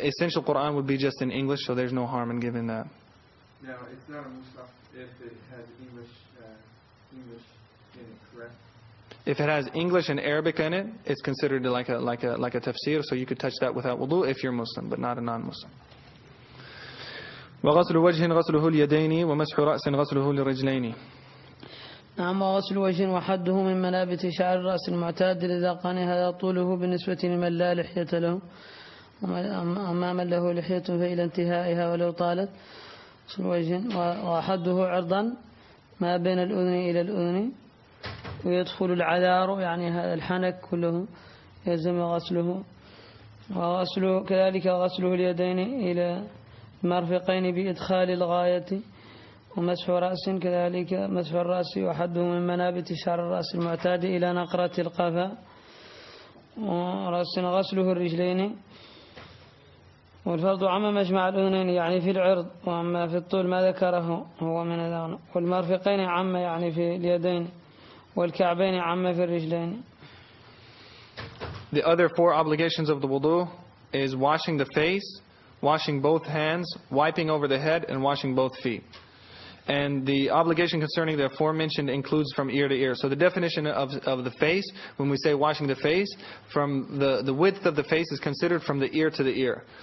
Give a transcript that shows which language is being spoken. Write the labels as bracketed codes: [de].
[en] The essential Quran would be just in English, so there's no harm in giving that. Now, it's not a mushaf if it has English in it, correct? If it has English and Arabic in it, it's considered like a tafsir, so you could touch that without wudu if you're Muslim, but not a non-Muslim. [ar] وغسل وجه غسله اليدين ومسح رأس غسله الرجلين. نعم. وغسل وجه وحده من منابت شعر الرأس المعتاد إذا كان هذا طوله بالنسبة لمن لا لحية له، أما من له لحية فإلى انتهائها ولو طالت. غسل وجه وحده عرضا ما بين الأذن إلى الأذن، ويدخل العذار يعني هذا الحنك كله يلزم غسله. وغسله كذلك غسله اليدين إلى المرفقين بإدخال الغاية. ومسح رأس كذلك مسح الرأس وحده من منابت شعر الرأس المعتاد إلى نقرة القفا. ورأس غسله الرجلين. والفرض عم مجمع الأذنين يعني في العرض، وأما في الطول ما ذكره هو من الأغنى. والمرفقين عم يعني في اليدين، والكعبين عم في الرجلين. [en] The other 4 obligations of the wudu is washing the face, washing both hands, wiping over the head, and washing both feet. And the obligation concerning the aforementioned includes from ear to ear. So the definition of the face, when we say washing the face, from the width of the face is considered from the ear to the ear.